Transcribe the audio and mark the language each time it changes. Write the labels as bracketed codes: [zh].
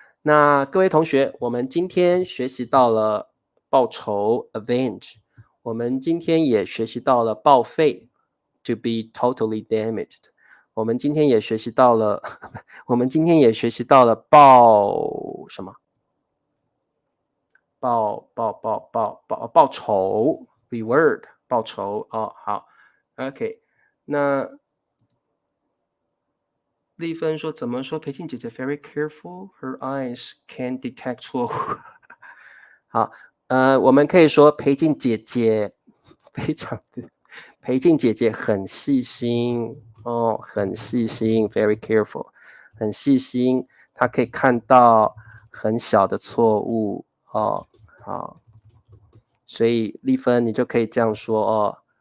[zh] 那各位同学，我们今天学习到了报仇 avenge， 我们今天也学习到了报废 [en] to be totally damaged， [zh] 我们今天也学习到了我们今天也学习到了报什么？报仇 reward 报仇哦，好 ，OK， 那丽芬说怎么说？ [en] 裴静姐姐 very careful, her eyes can detect 错误。 [zh] 好，我们可以说裴静姐姐非常的，裴静姐姐很细心哦，很细心 ， [en] very careful， [zh] 很细心，她可以看到很小的错误哦，好，所以丽芬你就可以这样说哦。